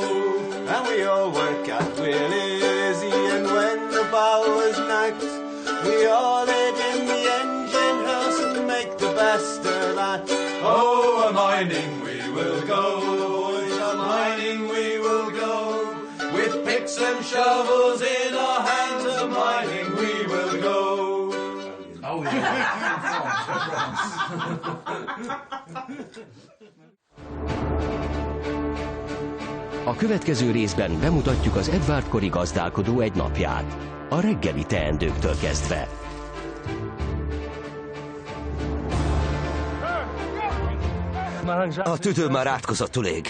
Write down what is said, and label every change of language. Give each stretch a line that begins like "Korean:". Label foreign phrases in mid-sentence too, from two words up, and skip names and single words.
English: And we all work at Willie Lizzy, and when the bow is knocked, we all live in the engine house and make the best of that. Oh, a mining we will go, boys, a mining we will go. With picks and shovels in our hands, a mining we will go. Oh, yeah.
Hungarian: A következő részben bemutatjuk az Edward-kori gazdálkodó egy napját, a reggeli teendőktől kezdve. A tüdő már átkozottul ég.